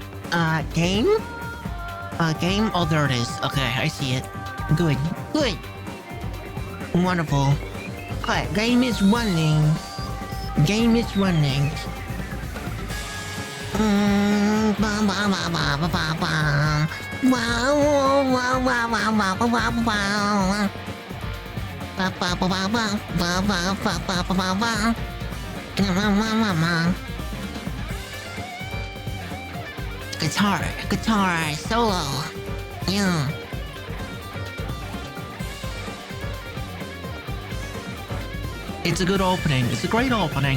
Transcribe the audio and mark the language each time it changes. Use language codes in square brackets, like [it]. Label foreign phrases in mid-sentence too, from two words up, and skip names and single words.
[en] Game? Game? Oh, there it is. Okay, I see it. Good. Good. Wonderful. Okay, game is running. Game is running. Ba ba ba ba ba ba ba. Wow, wow, wow, wow, wow, wow, wow. Ba ba ba ba ba ba ba ba ba ba ba ba. Guitar, solo. Yeah. It's a good opening. It's a great opening.